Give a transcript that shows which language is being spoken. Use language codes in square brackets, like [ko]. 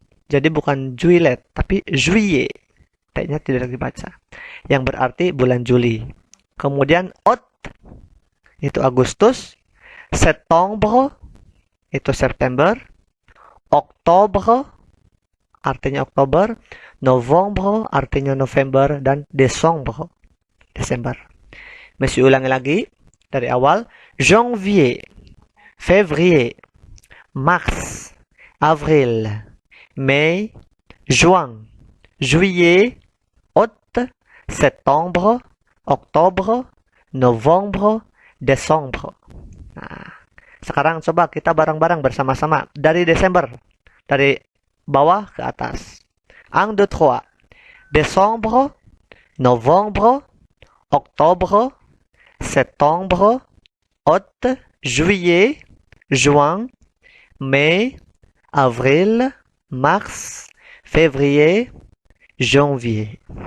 [id] Jadi bukan juillet, tapi juillet. T-nya tidak dibaca. Yang berarti bulan Juli. Kemudian août, itu Agustus. Septembre, itu September. Oktober, artinya Oktober. November, artinya November. Dan Desember, Desember. Masih ulangi lagi dari awal. [fr] Janvier, février, mars, avril, mai, juin, juillet, août, septembre, octobre, novembre, décembre. [id] Nah, sekarang coba kita bareng-bareng bersama-sama dari Desember, dari bawah ke atas. 1, 2, 3. [fr] Décembre, novembre, octobre, septembre, août, juillet, juin, mai, avril, mars, février, janvier.